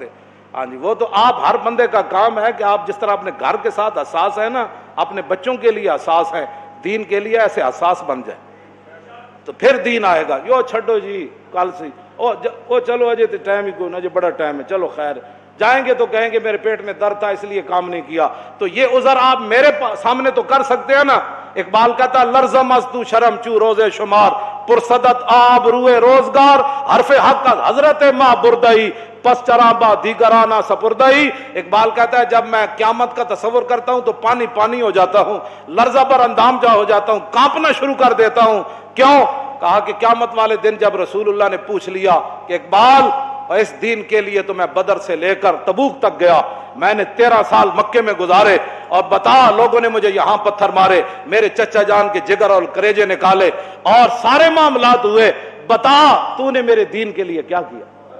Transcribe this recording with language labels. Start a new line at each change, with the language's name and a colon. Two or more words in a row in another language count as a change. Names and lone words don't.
Urdu: ہاں جی وہ تو آپ ہر بندے کا کام ہے کہ آپ جس طرح اپنے گھر کے ساتھ حساس ہے نا، اپنے بچوں کے لیے حساس ہے، دین کے لیے ایسے حساس بن جائے تو پھر دین آئے گا.
Punjabi: یو چھڈو جی کل سے او چلو اجے تو ٹائم ہی کوئی نہ، اجے بڑا ٹائم ہے،
Urdu: چلو خیر جائیں گے تو کہیں گے میرے پیٹ میں درد تھا اس لیے کام نہیں کیا. تو یہ عذر آپ میرے سامنے تو کر سکتے ہیں نا.
Persian: اقبال کہتا لرزم از تو شرم چو روزے شمار، پرصدت آب روئے روزگار، حرف حق از حضرت ماں بردئی پس چرابا دیگرانہ سپردئی.
Urdu: اقبال کہتا ہے جب میں قیامت کا تصور کرتا ہوں تو پانی پانی ہو جاتا ہوں، لرزہ پر اندام جا ہو جاتا ہوں، کانپنا شروع کر دیتا ہوں. کیوں؟ کہا کہ قیامت والے دن جب رسول اللہ نے پوچھ لیا کہ اقبال اس دین کے لیے تو میں بدر سے لے کر تبوک تک گیا، میں نے 13 سال مکے میں گزارے، اور بتا لوگوں نے مجھے یہاں پتھر مارے، میرے چچا جان کے جگر اور کریجے نکالے اور سارے معاملات ہوئے، بتا تو نے میرے دین کے لیے کیا کیا؟